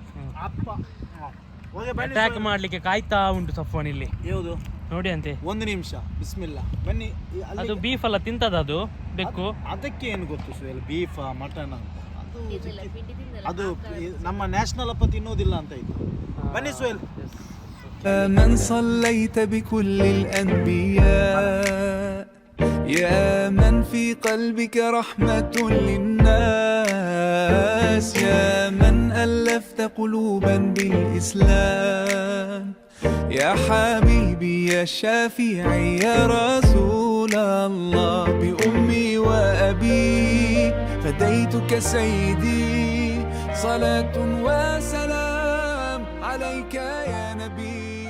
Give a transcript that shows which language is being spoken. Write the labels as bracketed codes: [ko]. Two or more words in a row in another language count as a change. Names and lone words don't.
[kn] ಅಟ್ಯಾಕ್ ಮಾಡ್ಲಿಕ್ಕೆ ಕಾಯ್ತಾ ಉಂಟು ಸಫ್ವಾನ್ ಇಲ್ಲಿ. ಯಾವುದು ನೋಡಿ ಅಂತೆ. 1 ನಿಮಿಷ, ಬಿಸ್ಮಿಲ್ಲಾ. ಬನ್ನಿ. ಅದು ಬೀಫ್ ಅಲ್ಲ ತಿಂತದ ಅದು ಬೆಕ್ಕು. ಅದಕ್ಕೆ ಏನು ಗೊತ್ತು ಸುಹೇಲ್, [en] beef mutton [kn] ಅಂತ ಅದು ನಮ್ಮ ನ್ಯಾಷನಲ್ ಅಪ್ಪ ತಿನ್ನೋದಿಲ್ಲ ಅಂತ ಇತ್ತು. ಬನ್ನಿ ಸುಹೇಲ್. [ar] من صليت بكل الأنبياء يا من في قلبك رحمة للناس يا من ألفت قلوبا بالإسلام يا حبيبي يا شافعي يا رسول الله بأمي وأبي فديتك سيدي صلاة وسلام عليك يا نبي